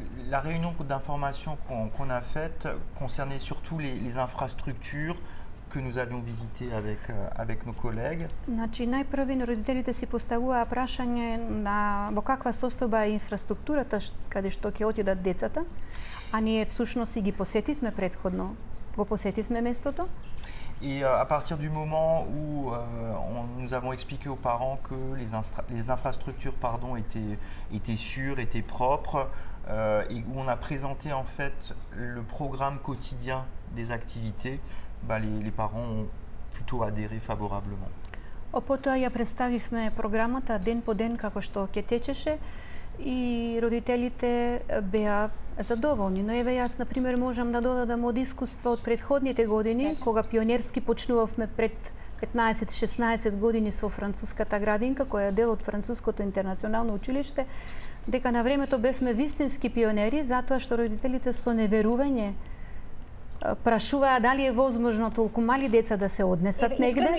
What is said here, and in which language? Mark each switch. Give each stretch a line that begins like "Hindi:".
French: La réunion d'information qu'on a faite concernait surtout les infrastructures que nous avions visitées avec nos collègues.
Macedonian: Значи, најпрви родителите си поставуваа прашање на во каква состојба е инфраструктурата каде што ќе отидат децата, а ние всушност си ги посетивме предходно. Го посетивме местото.
French: Et à partir du moment où nous avons expliqué aux parents que les infrastructures étaient sûres, étaient propres, et où on a présenté en fait le programme quotidien des activités, les parents ont plutôt adhéré favorablement.
Macedonian: Потоа ја представивме програмата ден по ден како што ќе течеше и родителите беа задоволни. Но еве јас, например, можам да додадам од искуство од предходните години, кога пионерски почнувавме пред 15-16 години со француската градинка, која е дел од Француското интернационално училиште, дека на времето бевме вистински пионери, затоа што родителите со неверување прашуваа дали е возможно толку мали деца да се однесат негде.